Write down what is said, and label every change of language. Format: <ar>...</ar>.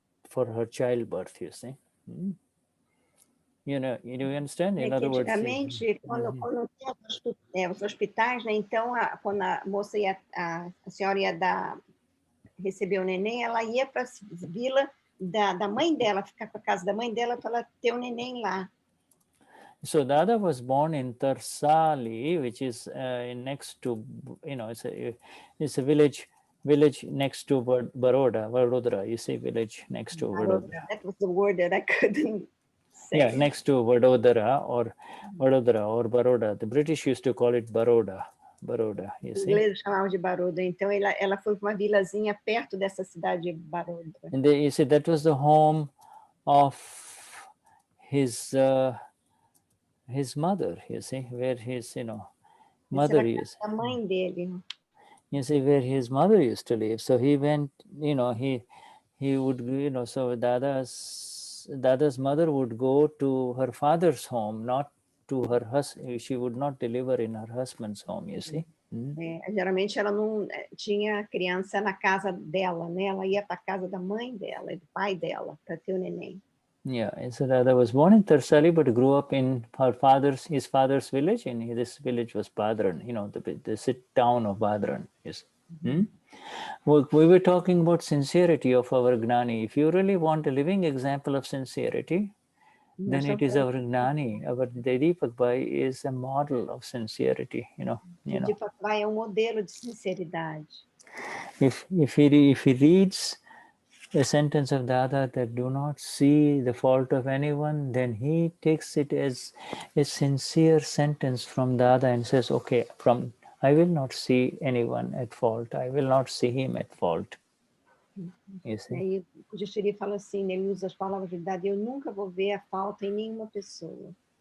<en>for her childbirth, you see. You know, do you understand? In other words,</en> <pt>antigamente, quando tinha os hospitais, né, então, quando a moça ia, a senhora ia receber o neném, ela ia para a vila da mãe dela, ficar com a casa da mãe dela para ela ter o neném lá.</pt> <en>So Dada was born in Tarsali, which is next to, you know, it's a village next to Vadodara. You say village next to Vadodara. That was the word that I couldn't say. Yeah, next to Vadodara or Baroda. The British used to call it Baroda, you see.</en> <pt>Ingleses chamavam de Baroda. Então ela foi para uma vilazinha perto dessa cidade de Baroda.</pt> <en>And you see, that was the home of his mother, you see, where his, you know, mother is.</en> <pt>A mãe dele.</pt> <en>You see, where his mother used to live. So he went, you know, he would, you know, so Dada's mother would go to her father's home, not to her husband. She would not deliver in her husband's home, you see.</en> <pt>Geralmente ela não tinha criança na casa dela, né? Ela ia para a casa da mãe dela, do pai dela, para ter o neném.</pt> <en>Yeah, and so Dada was born in Tarsali, but grew up in his father's village, and this village was Badran, you know, the town of Badran. Yes. Well, we were talking about sincerity of our Gnani. If you really want a living example of sincerity, then it is our Gnani. Our Deepak Bhai is a model of sincerity, you know.</en> <pt>Deepak Bhai é modelo de sinceridade.</pt> <en>If he reads a sentence of Dada that do not see the fault of anyone, then he takes it as a sincere sentence from Dada and says, okay, I will not see anyone at fault. I will not see him at fault. You see?</en> <pt>E o Jusiri fala assim, ele usa as palavras de Dada, eu nunca vou ver a falta em nenhuma pessoa.</pt>